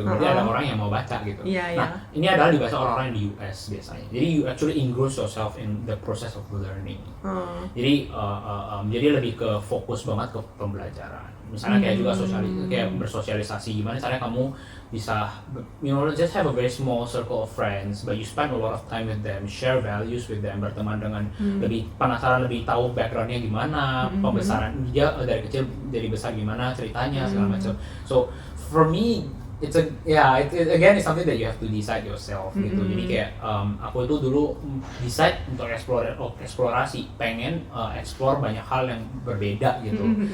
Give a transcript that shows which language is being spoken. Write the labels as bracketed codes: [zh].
[id] Berarti ada orang yang mau baca gitu. Nah, ini adalah dibaca orang-orang di US biasanya. [en] Jadi you actually engross yourself in the process of learning. [id] Jadi lebih ke fokus banget ke pembelajaran. Misalnya kayak juga kayak bersosialisasi, gimana caranya kamu bisa [en] just have a very small circle of friends, but you spend a lot of time with them, [id] share values with them, berteman dengan lebih penasaran, lebih tahu backgroundnya gimana, pembesaran dia dari kecil jadi besar gimana ceritanya segala macam. [en] So for me it's something that you have to decide yourself gitu. [id] Jadi kayak aku itu dulu decide untuk eksplorasi, pengen explore banyak hal yang berbeda gitu.